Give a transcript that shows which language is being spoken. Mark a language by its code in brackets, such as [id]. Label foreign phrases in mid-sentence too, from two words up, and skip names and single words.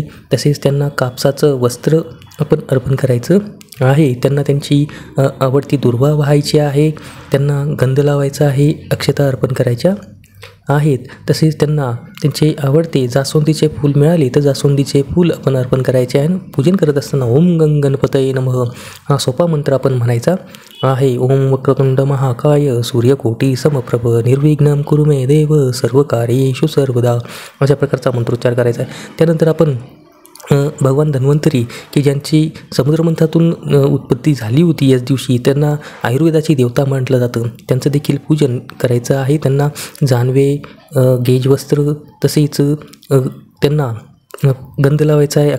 [mr] तसेच त्यांना कापसाचं वस्त्र आपण अर्पण करायचं आहे. त्यांना त्यांची आवडती दुर्वा वाहायची आहे. त्यांना गंध लावायचा आहे. अक्षता अर्पण करायच्या आहेत. तसेच त्यांना त्यांचे आवडते जास्वंदीचे फूल मिळाले तर जास्वंदीचे फूल आपण अर्पण करायचे आहे. पूजन करत असताना [sa] ओम गणपतये नमः [mr] हा सोपा मंत्र आपण म्हणायचा आहे. [sa] ओम वक्रतुंड महाकाय सूर्यकोटी समप्रभ निर्विघ्नं कुरु मे देव सर्व कार्येषु सर्वदा [mr] अशा प्रकारचा मंत्रोच्चार करायचा आहे. त्यानंतर आपण भगवान धन्वंतरी की ज्यांची समुद्रमंथातून उत्पत्ती झाली होती याच दिवशी, त्यांना आयुर्वेदाची देवता म्हटलं जातं, त्यांचं देखील पूजन करायचं आहे. त्यांना जानवे गेजवस्त्र तसेच त्यांना गंध लावायचा आहे.